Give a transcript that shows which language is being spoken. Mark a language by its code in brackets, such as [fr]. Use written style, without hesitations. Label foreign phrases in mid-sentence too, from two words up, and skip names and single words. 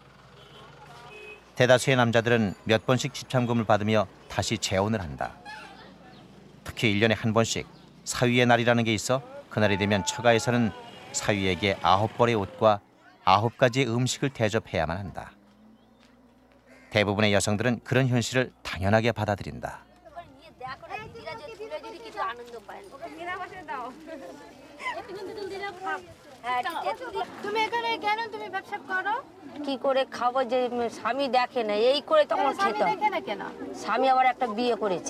[ko] 대다수의 남자들은 몇 번씩 지참금을 받으며 다시 재혼을 한다. 특히 1년에 한 번씩 사위의 날이라는 게 있어 그날이 되면 처가에서는 사위에게 9벌의 옷과 9가지의 음식을 대접해야만 한다. 대부분의 여성들은 그런 현실을 당연하게 받아들인다. [bn] তুমি এখানে কেন তুমি ব্যবসা করো কি করে খাবো যে স্বামী দেখে না এই করে তখন স্বামী খেতাম দেখে না কেন স্বামী আবার একটা বিয়ে করেছে